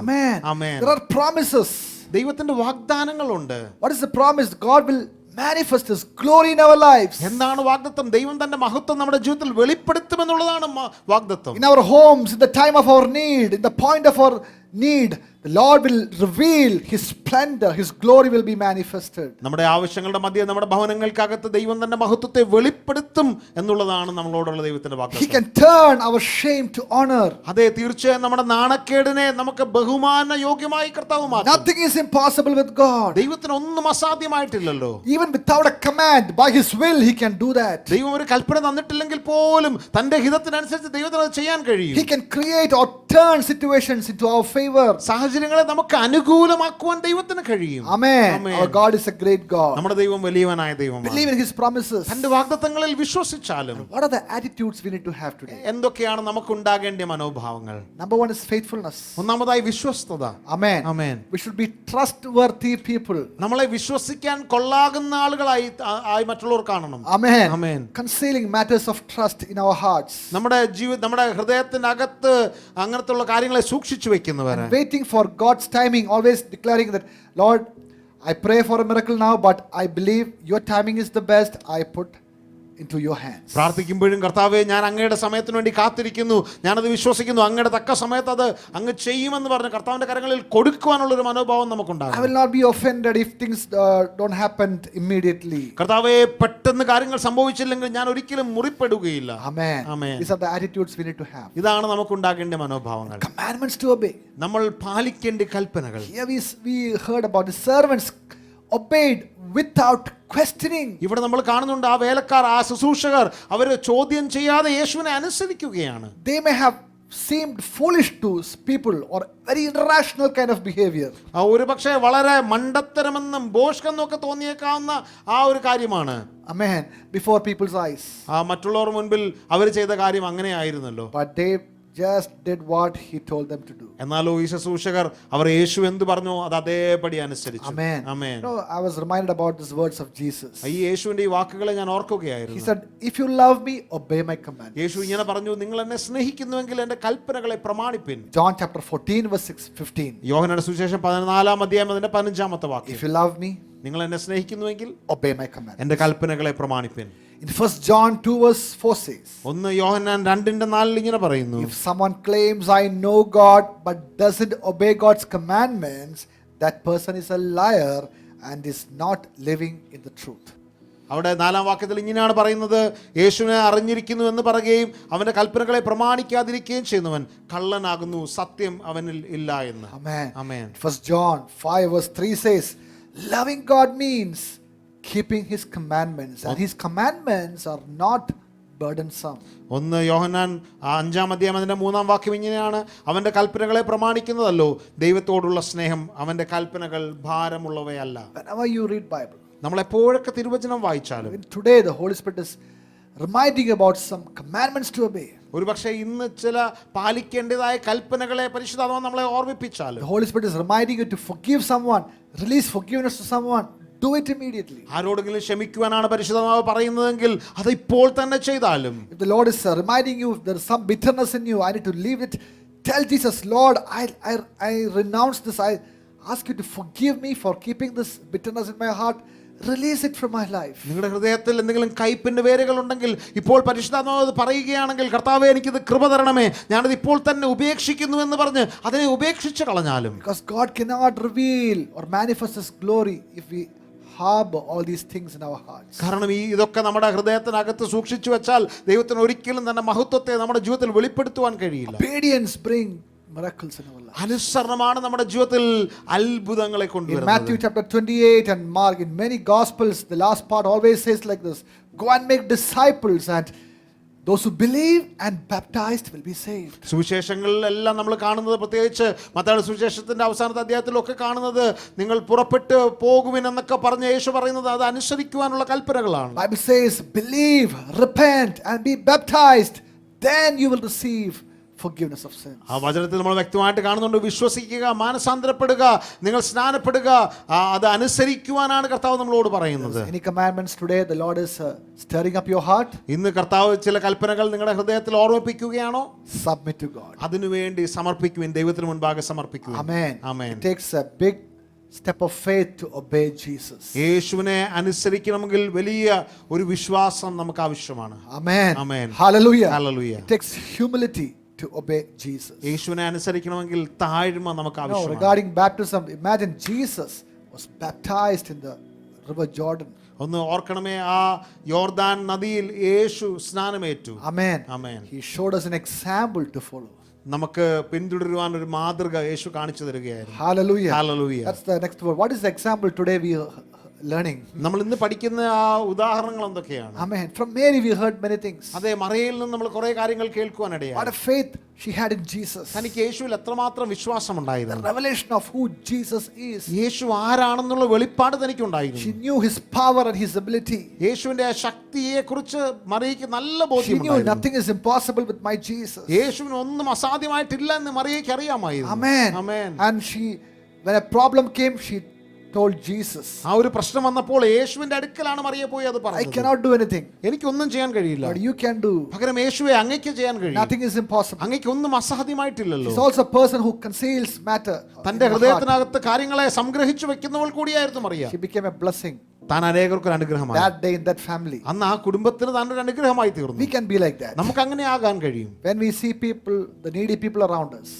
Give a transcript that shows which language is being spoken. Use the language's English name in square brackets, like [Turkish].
[English] Amen. Amen. There are promises. [Malayalam] ദൈവത്തിന്റെ വാഗ്ദാനങ്ങളുണ്ട്. [English] What is the promise? God will manifest His glory in our lives. [Malayalam] എന്താണ് വാഗ്ദത്തം? ദൈവം തന്റെ മഹത്വം നമ്മുടെ ജീവിതത്തിൽ വെളിപ്പെടുത്തുമെന്നുള്ളതാണ് വാഗ്ദത്തം. [English] In our homes, in the time of our need, in the point of our need, the Lord will reveal His splendor, His glory will be manifested. [Malayalam] നമ്മുടെ ആവശ്യങ്ങളുടെ മധ്യേ നമ്മുടെ ഭവനങ്ങൾക്കകത്ത് ദൈവം തന്റെ മഹത്വത്തെ വെളിപ്പെടുത്തും എന്നുള്ളതാണ് നമ്മളോടുള്ള ദൈവത്തിന്റെ [English] He [Malayalam] വാഗ്ദത്തം. [English] can turn our shame to honor. [Malayalam] അതെ, തീർച്ചയായും നമ്മുടെ നാണക്കേടിനെ നമുക്ക് ബഹുമാന യോഗ്യമായി കർത്താവ് മാറ്റും. [English] Nothing is impossible with God. [Malayalam] ദൈവത്തിന് ഒന്നും അസാധ്യമായിട്ടില്ലല്ലോ. [English] Even without a command, by His will, He can do that. [Malayalam] ദൈവം ഒരു കൽപ്പന തന്നിട്ടില്ലെങ്കിൽ പോലും തന്റെ ഹിതത്തിനനുസരിച്ച് ദൈവത്തിന് അത് ചെയ്യാൻ കഴിയും. [English] He can create or turn situations into our favor. [Malayalam] സാഹചര്യങ്ങളെ നമുക്ക് അനുകൂലമാക്കുവാൻ ദൈവത്തിന് കഴിയും. [English] Amen. Amen. Our God is a great God. [Malayalam] നമ്മുടെ ദൈവം വലിയവനായ ദൈവമാണ്. [English] Believe in His promises. [Malayalam] തന്റെ വാഗ്ദത്തങ്ങളിൽ വിശ്വസിച്ചാലും [English] What are the attitudes we need to have today? [Malayalam] എന്തൊക്കെയാണ് നമുക്ക് ഉണ്ടാകേണ്ട മനോഭാവങ്ങൾ? [English] Number one is faithfulness. [Malayalam] ഒന്നാമതായി വിശ്വസ്തത. [English] Amen. Amen. We should be trustworthy people. [Malayalam] നമ്മളെ വിശ്വസിക്കാൻ കൊള്ളാകുന്ന ആളുകളായി മറ്റുള്ളവർ കാണണം. [English] Amen. Amen. Concealing matters of trust in our hearts. [Malayalam] നമ്മുടെ ഹൃദയത്തിനകത്ത് അങ്ങനത്തുള്ള കാര്യങ്ങളെ സൂക്ഷിച്ചു വെക്കുന്നവർ. [English] Waiting for God's timing, always declaring that, Lord, I pray for a miracle now, but I believe your timing is the best. I put into your hands. [Malayalam] പ്രാർത്ഥിക്കുമ്പോഴും കർത്താവേ, ഞാൻ അങ്ങയുടെ സമയത്തിന് വേണ്ടി കാത്തിരിക്കുന്നു, ഞാനത് വിശ്വസിക്കുന്നു, അങ്ങയുടെ തക്ക സമയത്ത് അത് അങ്ങ് ചെയ്യുമെന്ന് പറഞ്ഞ് കർത്താവിന്റെ കരങ്ങളിൽ കൊടുക്കുവാനുള്ളൊരു മനോഭാവം നമുക്കുണ്ടാകും. [English] I will not be offended if things don't happen immediately. [Malayalam] കർത്താവേ, പെട്ടെന്ന് കാര്യങ്ങൾ സംഭവിച്ചില്ലെങ്കിൽ ഞാൻ ഒരിക്കലും മുറിപ്പെടുകയില്ല. [English] Amen. Amen. These are the attitudes we need to have. [Malayalam] ഇതാണ് നമുക്കുണ്ടാകേണ്ട മനോഭാവങ്ങൾ. [English] Commandments to obey. [Malayalam] നമ്മൾ പാലിക്കേണ്ട കൽപ്പനകൾ. [English] Here we heard about the servants obeyed without questioning. [Malayalam] ഇവിടെ നമ്മൾ കാണുന്നുണ്ട്, ആ വേലക്കാർ, ആ ശുശ്രൂഷകർ അവർ ചോദ്യം ചെയ്യാതെ യേശുവിനെ അനുസരിക്കുകയാണ്. [English] They may have seemed foolish to people or very irrational kind of behavior. [Malayalam] ഒരു പക്ഷേ വളരെ മണ്ടത്തരമെന്നും ബോഷ്കെന്നും ഒക്കെ തോന്നിയേക്കാവുന്ന ആ ഒരു കാര്യമാണ്. [English] Amen. Before people's eyes. [Malayalam] മറ്റുള്ളവർ മുൻപിൽ അവർ ചെയ്ത കാര്യം അങ്ങനെയായിരുന്നല്ലോ. [English] But they just did what He told them to do. [Malayalam] എന്നാലോ ഈ ശുശ്രൂഷകർ അവർ യേശു എന്ത് പറഞ്ഞോ അത് അതേപടി അനുസരിച്ചു. [English] Amen. Amen. You know, I was reminded about these words of Jesus. [Malayalam] ഈ യേശുവിന്റെ ഈ വാക്കുകളെ ഞാൻ [English] He [Malayalam] ഓർക്കുകയായിരുന്നു. [English] said, if you love me, obey my command. [Malayalam] യേശു ഇങ്ങനെ പറഞ്ഞു, നിങ്ങൾ എന്നെ സ്നേഹിക്കുന്നുവെങ്കിൽ എന്റെ കൽപ്പനകളെ പ്രമാണിപ്പിൻ. [English] John chapter 14 verse 15. [Malayalam] യോഹന്നാന്റെ സുവിശേഷം 14-ാം അധ്യായം അതിന്റെ 15-ാമത്തെ വാക്യം. [English] If you love me, [Malayalam] നിങ്ങൾ എന്നെ സ്നേഹിക്കുന്നുവെങ്കിൽ [English] obey my command. [Malayalam] എന്റെ കൽപ്പനകളെ പ്രമാണിപ്പിൻ. [English] In 1 John 2 verse 4 says, [Malayalam] 1 യോഹന്നാൻ 2:4 ഇങ്ങനെ പറയുന്നു, [English] if someone claims I know God but doesn't obey God's commandments, that person is a liar and is not living in the truth. [Malayalam] അവിടെ 4-ാം വാക്യത്തിൽ ഇങ്ങനെയാണ് പറയുന്നത്, യേശുവിനെ അറിഞ്ഞിരിക്കുന്നു എന്ന് പറയുകയും അവന്റെ കൽപ്പനകളെ പ്രമാണിക്കാതിരിക്കുകയും ചെയ്യുന്നവൻ കള്ളനാകുന്നു, സത്യം അവനിൽ ഇല്ല എന്ന്. [English] Amen. Amen. 1 John 5 verse 3 says, loving God means keeping His commandments, and His commandments are not burdensome. [Malayalam] 1 യോഹന്നാൻ 5-ാം അധ്യായം അതിന്റെ 3-ാം വാക്യം ഇങ്ങനെയാണ്, അവന്റെ കൽപ്പനകളെ പ്രമാണിക്കുന്നതല്ലോ ദൈവത്തോടുള്ള സ്നേഹം, അവന്റെ കൽപ്പനകൾ ഭാരമുള്ളവയല്ല. [English] Whenever you read Bible, [Malayalam] നമ്മൾ എപ്പോഴൊക്കെ തിരുവചനം വായിച്ചാലും [English] even today the Holy Spirit is reminding about some commandments to obey. [Malayalam] ഒരു പക്ഷേ ഇന്ന് ചില പാലിക്കേണ്ടതായ കൽപ്പനകളെ പരിശുദ്ധാത്മാവ് നമ്മളെ ഓർമ്മിപ്പിച്ചാലും, [English] The Holy Spirit is reminding you to forgive someone, release forgiveness to someone, do it immediately. [Malayalam] ആരോടെങ്കിലും ക്ഷമിക്കുവാനാണ് പരിശുദ്ധാത്മാവ് പറയുന്നതെങ്കിൽ അത് ഇപ്പോൾ തന്നെ ചെയ്താലും, [English] If the Lord is reminding you if there is some bitterness in you, I need to leave it, tell Jesus, Lord, I renounce this. I ask you to forgive me for keeping this bitterness in my heart. Release it from my life. [Malayalam] നിങ്ങളുടെ ഹൃദയത്തിൽ എന്തെങ്കിലും കയ്പിന്റെ വേരുകൾ ഉണ്ടെങ്കിൽ ഇപ്പോൾ പരിശുദ്ധാത്മാവ് പറയുകയാണെങ്കിൽ, കർത്താവേ എനിക്കിത് കൃപ തരണമേ, ഞാനത് ഇപ്പോൾ തന്നെ ഉപേക്ഷിക്കുന്നു എന്ന് പറഞ്ഞ് അതിനെ ഉപേക്ഷിച്ച് കളഞ്ഞാലും. [English] Because God cannot reveal or manifest His glory if we harbor all these things in our hearts. [Malayalam] കാരണം ഇതൊക്കെ നമ്മുടെ ഹൃദയത്തിനകത്ത് സൂക്ഷിച്ചു വെച്ചാൽ ദൈവത്തിന് ഒരിക്കലും തന്നെ മഹത്വത്തെ നമ്മുടെ ജീവിതത്തിൽ വെളിപ്പെടുത്തുവാൻ കഴിയില്ല. [English] Obedience bring miracles in our life. [Malayalam] അനുസരണമാണ് നമ്മുടെ ജീവിതത്തിൽ അത്ഭുതങ്ങളെ [English] In [Malayalam] കൊണ്ടുവരുന്നത്. [English] Matthew chapter 28 and Mark, in many gospels, the last part always says like this, go and make disciples, and those who believe and baptized will be saved. [Malayalam] സുവിശേഷങ്ങളിലെല്ലാം നമ്മൾ കാണുന്നത്, പ്രത്യേകിച്ച് മത്തായിയുടെ സുവിശേഷത്തിന്റെ അവസാനത്തെ അധ്യായത്തിലൊക്കെ കാണുന്നത്, നിങ്ങൾ പുറപ്പെട്ട് പോകുവിൻ എന്നൊക്കെ പറഞ്ഞ് യേശു പറയുന്നത് അത് അനുസരിക്കുവാനുള്ള കൽപ്പനകളാണ്. [English] Bible says, believe, repent and be baptized, then you will receive forgiveness of sins. [Malayalam] ആ വചനത്തിൽ നമ്മൾ വ്യക്തമായിട്ട് കാണുന്നുണ്ട്, വിശ്വസിക്കുക, മാനസാന്തരപ്പെടുക, നിങ്ങൾ സ്നാനപ്പെടുക, അത് അനുസരിക്കുവാനാണ് കർത്താവ് നമ്മളോട് പറയുന്നത്. [English] Any commandments today the Lord is stirring up your heart? [Malayalam] ഇന്ന് കർത്താവ് ചില കൽപ്പനകൾ നിങ്ങളുടെ ഹൃദയത്തിൽ ഓർമ്മിപ്പിക്കുകയാണോ? [English] Submit to God. [Malayalam] അതിനുവേണ്ടി സമർപ്പിക്കുവിൻ, ദൈവത്തിന് മുൻപാകെ സമർപ്പിക്കുവിൻ. [English] Amen. Amen. It takes a big step of faith to obey Jesus. [Malayalam] യേശുവിനെ അനുസരിക്കണമെങ്കിൽ വലിയ ഒരു വിശ്വാസം നമുക്ക് ആവശ്യമാണ്. [English] Amen. Amen. Hallelujah. Hallelujah. It takes humility to obey Jesus. [Malayalam] യേശുവിനെ അനുസരിക്കണമെങ്കിൽ താഴ്മ നമുക്ക് [English] Now, [Malayalam] ആവശ്യമാണ്. [English] regarding baptism, imagine Jesus was baptized in the river Jordan. [Malayalam] ഒന്ന് ഓർക്കണമേ, ആ യോർദാൻ നദിയിൽ യേശു സ്നാനമേറ്റു. [English] Amen. Amen. He showed us an example to follow. [Malayalam] നമുക്ക് പിന്തുടരുവാൻ ഒരു മാതൃക യേശു കാണിച്ചു തരികയായിരുന്നു. [English] Hallelujah. Hallelujah. That's the next word. What is the example today we are learning? [Malayalam] നമ്മൾ ഇന്ന് പഠിക്കുന്ന ആ ഉദാഹരണങ്ങൾ എന്തൊക്കെയാണ്? [English] Amen. From Mary we heard many things. [Malayalam] അതെ, മറിയയിൽ നിന്ന് നമ്മൾ കുറെ കാര്യങ്ങൾ കേൾക്കുവാനിടയായി. [English] What a faith she had in Jesus. [Malayalam] തനിക്ക് യേശുവിൽ എത്രമാത്രം വിശ്വാസം [English] The [Malayalam] ഉണ്ടായിരുന്നു. [English] revelation of who Jesus is. [Malayalam] യേശു ആരാണെന്നുള്ള വെളിപ്പാട് തനിക്കുണ്ടായിരുന്നു. [English] She knew his power and his ability. [Malayalam] യേശുവിന്റെ ആ ശക്തിയെ കുറിച്ച് മറിയയ്ക്ക് നല്ല [English] She knew [Malayalam] ബോധ്യമുണ്ടായിരുന്നു. [English] nothing is impossible with my Jesus. [Malayalam] യേശുവിന് ഒന്നും അസാധ്യമായിട്ടില്ല എന്ന് മറിയയ്ക്ക് അറിയാമായിരുന്നു. [English] Amen. Amen. And when a problem came, she told Jesus, [Malayalam] ആ ഒരു പ്രശ്നം വന്നപ്പോൾ യേശുവിന്റെ അടുക്കലാണ് മറിയ പോയി അത് [English] I [Malayalam] പറഞ്ഞത്. [English] cannot do anything, [Malayalam] എനിക്കൊന്നും ചെയ്യാൻ കഴിയില്ല. [English] but you can do. [Malayalam] പകരം യേശുവെ അങ്ങയ്ക്ക് ചെയ്യാൻ കഴിയും. [English] Nothing is impossible. [Malayalam] അങ്ങയ്ക്ക് ഒന്നും അസാധ്യമായിട്ടില്ലല്ലോ. [English] She's also a person who conceals matter in [Malayalam] തന്റെ [English] her heart. [Malayalam] ഹൃദയത്തിനകത്ത് കാര്യങ്ങളെ സംഗ്രഹിച്ചു വെക്കുന്നവൾ കൂടിയായിരുന്നു Mariya. [English] She became a blessing [Malayalam] താൻ അനേകർക്ക് ഒരു അനുഗ്രഹമായി. [English] that day in that family. [Malayalam] അന്ന് ആ കുടുംബത്തിന് താൻ ഒരു അനുഗ്രഹമായി തീർന്നു. [English] We can be like that. [Malayalam] നമുക്ക് അങ്ങനെ ആകാൻ കഴിയും. [English] When we see people, the needy people around us,